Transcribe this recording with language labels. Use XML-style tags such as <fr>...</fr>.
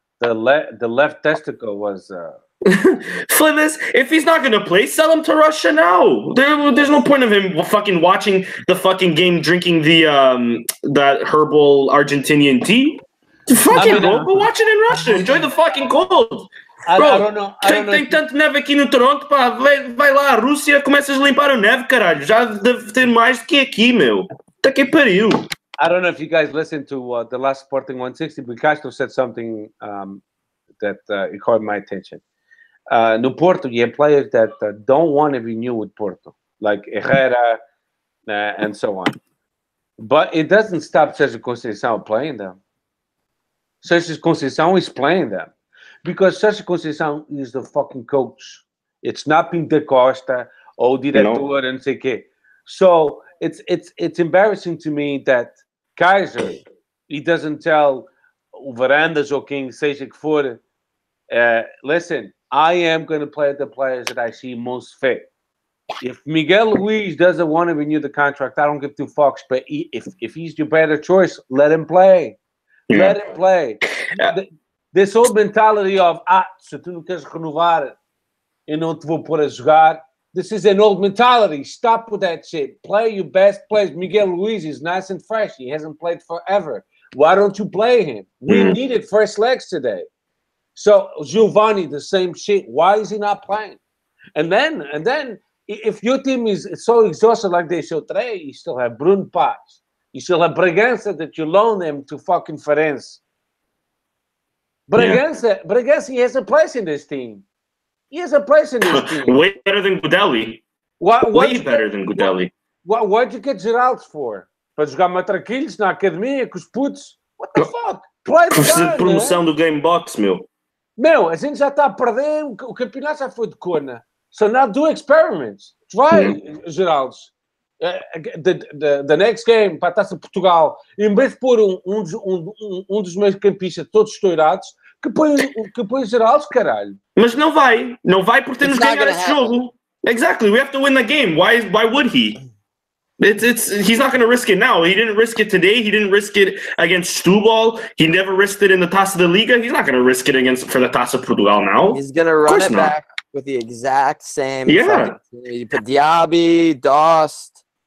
<en>The left testicle was. For this, if he's not gonna play, sell him to Russia now. There's no point of him fucking watching the fucking game, drinking the that herbal Argentinian tea. Fuck it, bro. Go watch it in Russia. Enjoy the fucking cold. I don't know.</en> <pt>Tem tanto neve aqui no Toronto, pá. Vai lá, a Rússia, começas a limpar a neve, caralho. Já deve ter mais do que aqui, meu. Tá que pariu.</pt> <en>I don't know if you guys listened to the last Sporting160, but Castro said something that it caught my attention. No Porto, you have players that don't want to renew with Porto, like Herrera and so on. But it doesn't stop Sérgio Conceição playing them. Sérgio Conceição is playing them because Sérgio Conceição is the fucking coach. It's not Pinto Costa or diretor and sei que. So it's embarrassing to me that Kaiser, he doesn't tell Varandas or King,</en> <pt>seja que for,</pt> <en>listen, I am going to play the players that I see most fit. If Miguel Luis doesn't want to renew the contract, I don't give two fucks. But if he's your better choice, let him play. Yeah. Let him play. This whole mentality of,</en> <pt>se tu não queres renovar, eu não te vou pôr a jogar.</pt> <en>This is an old mentality. Stop with that shit. Play your best players. Miguel Luis is nice and fresh. He hasn't played forever. Why don't you play him? We needed first legs today. So Giovanni, the same shit. Why is he not playing? And then, if your team is so exhausted like they showed today, you still have Bruno Paz. You still have Bragança that you loan them to fucking Ferenc. Bragança, he has a place in this team. He has a place in this team. Way better than Goudelli. Way better than Goudelli. What'd you get Geraldo for?</en> <pt>Para jogar matraquilhos na academia com os putos?</pt> <en>What the fuck? Play the guy,</en> <pt>promoção do Game Box, meu. Meu, a gente já está a perder. O campeonato já foi de cona.</pt> <en>So now do experiments. Try, Geraldo. The next game</en> <pt>para a Taça de Portugal, em vez de pôr um dos meus campistas todos estourados, que põe Geraldo, caralho. Mas não vai porque temos que ganhar esse jogo.</pt> <en>Exactly, we have to win the game. Why would he? He's not going to risk it now. He didn't risk it today. He didn't risk it against Setúbal. He never risked it in the Taça da Liga. He's not going to risk it for the Taça de Portugal now. He's going to run it back with the exact same. Yeah. You put Diaby, Dost.</en>